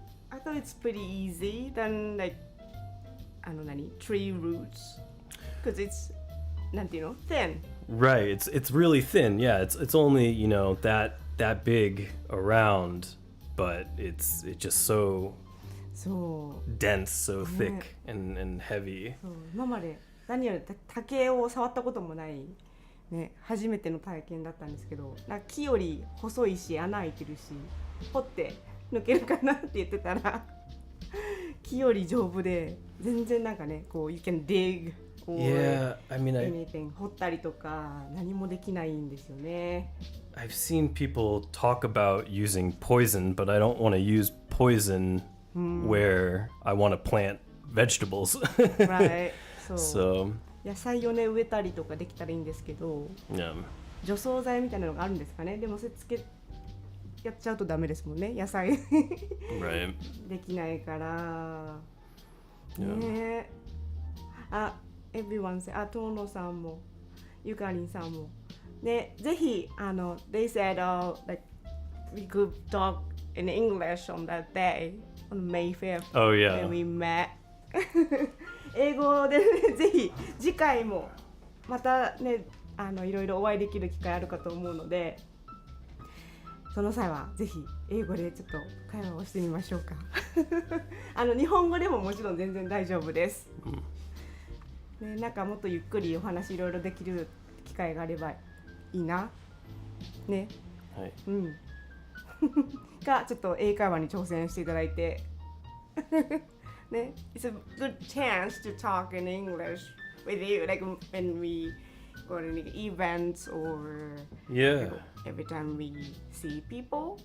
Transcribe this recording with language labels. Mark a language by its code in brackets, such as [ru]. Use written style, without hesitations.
[en] I thought it's pretty easy than like tree roots, because it's thin. Right. It's really thin. Yeah. It's only, you know, that big around, but it's just so dense, so thick and heavy. [ja] 今まで何より竹を触ったこともないね、初めての体験だったんですけど、なんか木より細いし穴開いてるし、掘って抜けるかなって言ってたら木より丈夫で全然なんかね、こう [en] you can dig or anything [ja] 掘ったりとか何もできないんですよね。 [en] I've seen people talk about using poison, but I don't want to use poison where I want to plant vegetables. Right. So [ja] 野菜をね植えたりとかできたらいいんですけど、除草剤みたいなのがあるんですかね。でもそれやっちゃうとダメですもんね、野菜 [en] right. [ja] できないからね。 [en] everyone say 遠野さんもゆかりんさんもね、ぜひthey said like we could talk in English on that day on May 5th. Oh yeah. When we met. [ja] 英語で、ね、ぜひ次回もまたねいろいろお会いできる機会あるかと思うので、その際はぜひ英語でちょっと会話をしてみましょうか日本語でももちろん全然大丈夫です、ね、なんかもっとゆっくりお話いろいろできる機会があればいいなね、はい、がちょっと英会話に挑戦していただいてね、 [en] It's a good chance to talk in English with you, like when we go to events or every time we see people.